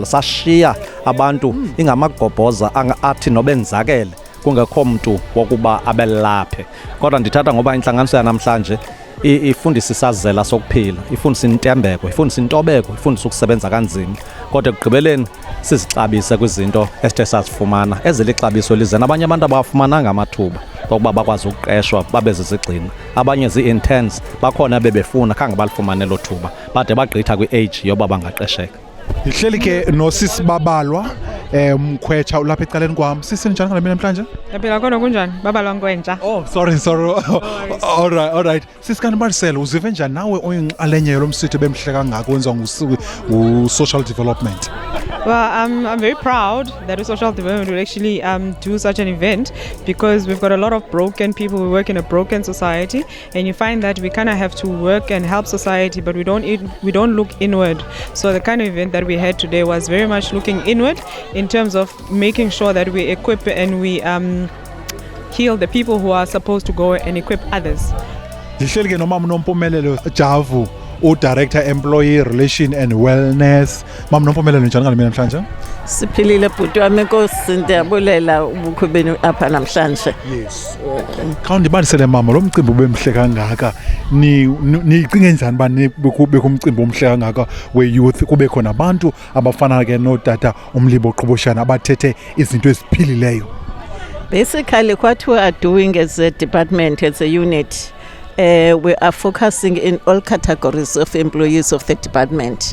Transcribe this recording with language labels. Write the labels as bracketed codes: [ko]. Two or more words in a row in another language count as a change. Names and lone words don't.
[xh] Sashiya abantu ingamagobhoza athi nobenzakele kungekho mntu wokuba abelaphe, kodwa ndithatha ngoba intlanganiso yanamhlanje ifundisa isazela sokuphila, ifundisa intembeko, ifundisa intobeko, ifundisa ukusebenza kanzima, kodwa ekugqibeleni sizixabise kwizinto esithe sazifumana ezilixabiso lize nabanye abantu abawafumananga amathuba okuba bakwazi ukuqeshwa babe zizigxina. Abanye zii-interns bakhona bebefuna khange balifumane lo thuba bade bagqitha kwi-age yoba bangaqesheka. Ndihleli ke nosisi Babalwa mkhwetsha ulapha ecaleni kwam. Sisi njani ngale mina namhlanje? Yaphila khona kunjani? Babalwa nkwentsha. [en] Oh sorry. All right. [xh] Sisi Khandibalisele uzive njani nawe oyinxalenye yalo msitho bemhle kangaka wenziwa [en] social development? Well, I'm very proud that social development will actually do such an event because we've got a lot of broken people. We work in a broken society, and you find that we kind of have to work and help society, but we don't look inward. So the kind of event that we had today was very much looking inward in terms of making sure that we equip and we heal the people who are supposed to go and equip others. [xh] Ndihleli ke nomama uNompumelelo Javu, [en] Director Employee Relation and Wellness. [xh] Mama Nompumelelo njani ngale mina namhlanje? Siphilile bhuti wami, Nkosi, ndiyabulela ubukhubeni apha namhlanje. [en] Yes. [xh] Khandibalisele mama, lo mcimbi ubemhle kangaka. Nicinge njani ba bekho umcimbi omhle kangaka we-youth kube khona abantu abafana ke notata uMlibo Qoboshiyana abathethe izinto eziphilileyo? [en] Basically what we are doing as a department, as a unit, we are focusing in all categories of employees of the department.